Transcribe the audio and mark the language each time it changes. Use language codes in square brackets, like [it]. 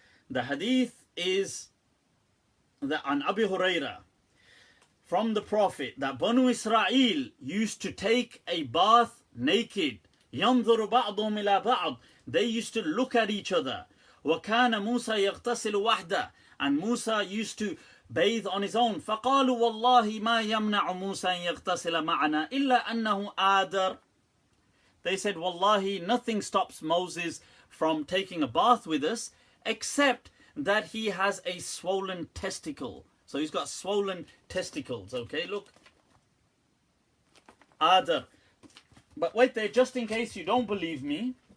[en] The hadith is an Abu Huraira from the Prophet that Banu Israel used to take a bath naked. [ar] ينظر بعضهم إلى بعض. [en] They used to look at each other. [ar] وكان موسى يغتسل وحده. [en] And Musa used to bathe on his own. [ar] فقالوا والله ما يمنع موسى أن يغتسل معنا إلا أنه آدر. [en] They said, Wallahi, nothing stops Moses from taking a bath with us except that he has a swollen testicle. So he's got swollen testicles. Okay, look. Adar. But wait there, just in case you don't believe me.